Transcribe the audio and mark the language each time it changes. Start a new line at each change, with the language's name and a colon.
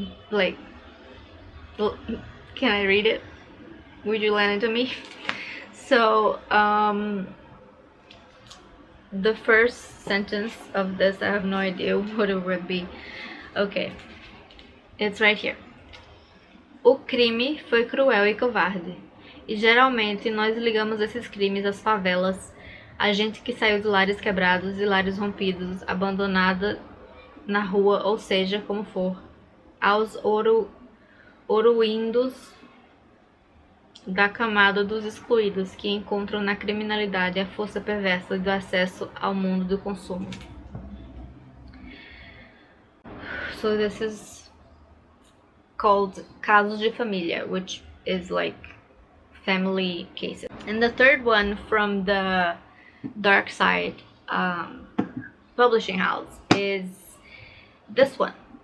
English: Like, well, can I read it? Would you lend it to me? So the first sentence of this, I have no idea what it would be. Okay, it's right here.
Portuguese: O crime foi cruel e covarde. E geralmente nós ligamos esses crimes às favelas, a gente que saiu de lares quebrados e lares rompidos, abandonada na rua, ou seja, como for, aos oriundos da camada dos excluídos que encontram na criminalidade a força perversa do acesso ao mundo do consumo.
English: So this is called casos de família, which is like family cases. And the third one from the Dark Side publishing house is this one.